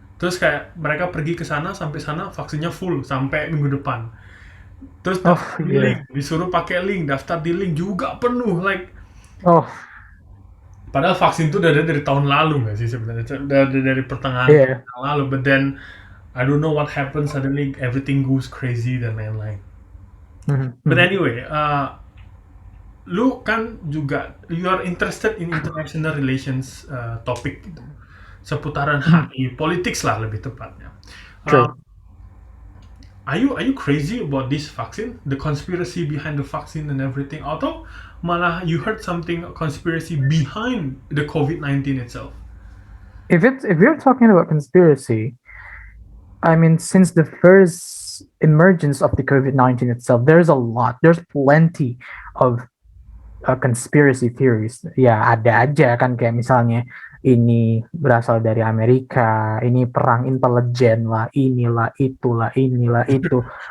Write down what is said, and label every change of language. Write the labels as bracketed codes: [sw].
[id] Terus kayak mereka pergi ke sana, sampai sana vaksinnya full sampai minggu depan. Terus daftar di link, disuruh pakai link, daftar di link juga penuh, like. Padahal vaksin itu udah ada dari tahun lalu nggak sih sebenarnya, dari pertengahan tahun lalu. [en] But then I don't know what happened, suddenly everything goes crazy [id] dan lain-lain. [en] But anyway, [id] lu kan juga [en] you are interested in international relations [id] topik gitu, seputaran HI, politics lah lebih tepatnya. [en] Are you crazy about this vaccine, the conspiracy behind the vaccine and everything, [id] atau malah [en] you heard something conspiracy behind the COVID-19 itself? If you're talking about conspiracy, I mean, since the first emergence of the COVID-19 itself, there's plenty of conspiracy theories. [id] Ya, ada aja kan, kayak misalnya ini berasal dari Amerika, ini perang intelijen lah, inilah itulah, inilah itu.